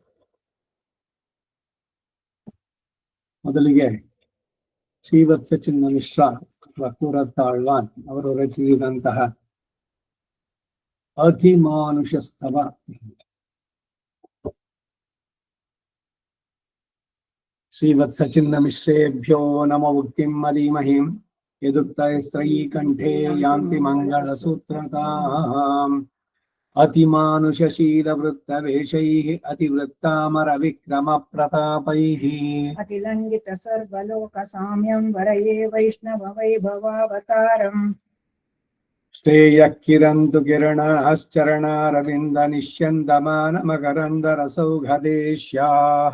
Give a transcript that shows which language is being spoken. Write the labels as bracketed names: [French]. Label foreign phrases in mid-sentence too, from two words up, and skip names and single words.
[Kannada] ಮೊದಲಿಗೆ ಶ್ರೀವತ್ಸ ಚಿನ್ನ ಮಿಶ್ರ ಅಥವಾ ಪುರತಾಳ್ವಾನ್ ಅವರು ರಚಿಸಿದಂತಹ ಅತಿಮಾನುಷ ಸ್ತವ. [Sanskrit] ಶ್ರೀವತ್ಸ ಚಿನ್ನ ಮಿಶ್ರೇಭ್ಯೋ ನಮ ಉಕ್ತಿಂ ಮದೀಮಹಿಂ ಯದುಕ್ತೈಸ್ತ್ರಯೀ ಕಂಠೇ ಯಾಂತಿ ಮಂಗಳ ಸೂತ್ರತಾಂ. ಅತಿಮಾನುಷಶೀಲ ವೃತ್ತ ವೇಷೈಃ ಅತಿವೃತ್ತಾಮರ ವಿಕ್ರಮ ಪ್ರತಾಪೈಃ ಅತಿಲಂಘಿತ ಸರ್ವಲೋಕ ಸಾಮ್ಯಂ ವರಯೇ ವೈಷ್ಣವ ವೈಭವಾವತಾರಂ. ಶ್ರೇಯಃ ಕಿರಂತು ಕಿರಣಶ್ಚರಣಾರವಿಂದ ನಿಶ್ಯಂದಮಾನ ಮಕರಂದ ರಸೌಘದೇಶ್ಯಾಃ.